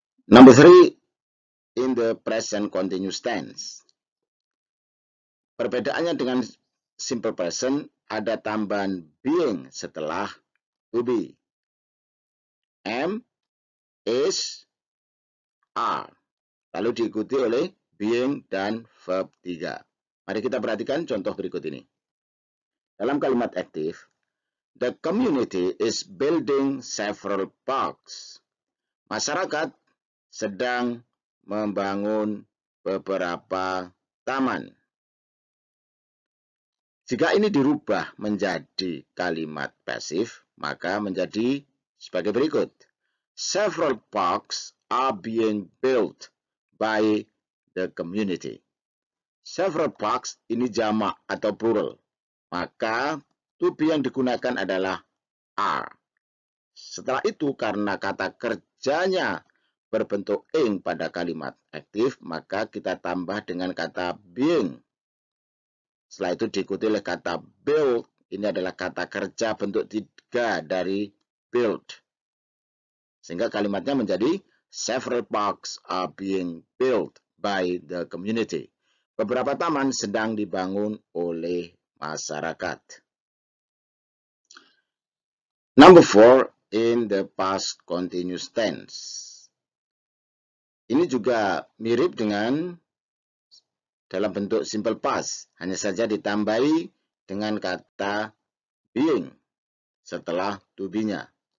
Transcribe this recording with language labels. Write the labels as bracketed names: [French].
[English] Number 3, in the present continuous tense. [Indonesian] Perbedaannya dengan simple present, ada tambahan being setelah to be. [English] Am, is, are. [Indonesian] Lalu diikuti oleh being dan verb 3. Mari kita perhatikan contoh berikut ini. Dalam kalimat aktif, [English] the community is building several parks. [Indonesian] Masyarakat sedang membangun beberapa taman. Jika ini dirubah menjadi kalimat pasif, maka menjadi sebagai berikut. [English] Several parks are being built by the community. Several parks [Indonesian] ini jamak atau plural. Maka to be yang digunakan adalah are. Setelah itu karena kata kerjanya berbentuk ing pada kalimat aktif, maka kita tambah dengan kata being. Setelah itu diikuti oleh kata build. Ini adalah kata kerja bentuk 3 dari build. Sehingga kalimatnya menjadi [English] several parks are being built by the community. [Indonesian] Beberapa taman sedang dibangun oleh masyarakat. [English] Number 4, in the past continuous tense. [Indonesian] Ini juga mirip dengan dalam bentuk simple past, hanya saja ditambahi dengan kata being setelah to be-nya.